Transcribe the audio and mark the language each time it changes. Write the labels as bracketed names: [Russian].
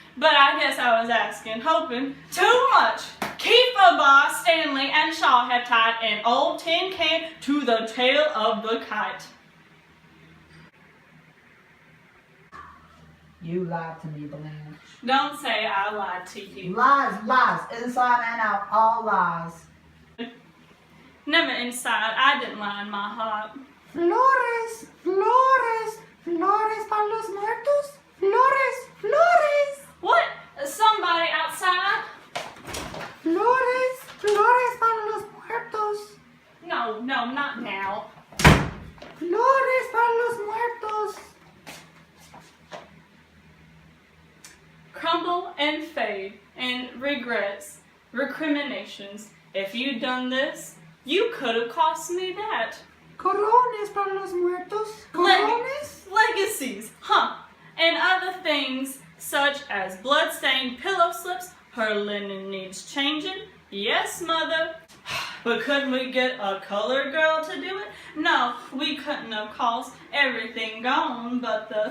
[English] But I guess I was asking, hoping too much. Keyfiber, Stanley, and Shaw have tied an old tin can to the tail of the kite. You lied to me, Blanche. Don't say I lied to you. Lies, lies, inside and out, all lies. Never inside. I didn't lie in my heart. [Spanish] Flores, flores, flores para los muertos. Flores, flores. [English] What? Somebody outside? [Spanish] Flores, flores para los muertos. [English] No, not now. [Spanish] Flores para los muertos. [English] Crumble and fade, and regrets, recriminations. If you'd done this, you could have cost me that. [Spanish] Corones para los muertos. Corones. [English] Legacies, huh? And other things such as blood-stained pillow slips. Her linen needs changing. Yes, mother. But couldn't we get a colored girl to do it? No, we couldn't, of course. Everything gone but the